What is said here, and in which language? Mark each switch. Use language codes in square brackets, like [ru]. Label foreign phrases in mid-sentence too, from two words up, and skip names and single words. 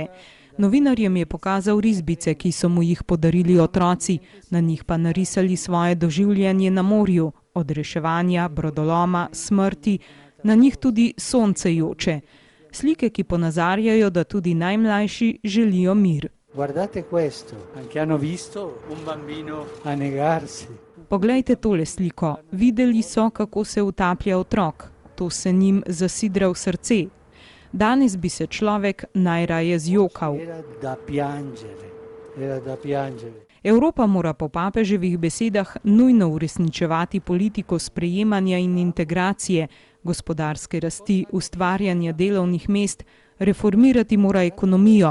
[sl] Novinarjem je pokazal risbice, ki so mu jih podarili otroci, na njih pa narisali svoje doživljanje na morju, od reševanja, brodoloma, smrti, na njih tudi sonce joče. Slike, ki ponazarjajo, da tudi najmlajši želijo mir. [it] Guardate questo, anche hanno visto un bambino annegarsi. [sl] Poglejte tole sliko. Videli so, kako se utaplja otrok. To se njim zasidra v srce. Danes bi se človek najraje zjokal. Evropa mora po papeževih besedah nujno uresničevati politiko sprejemanja in integracije, gospodarske rasti, ustvarjanja delovnih mest, reformirati mora ekonomijo.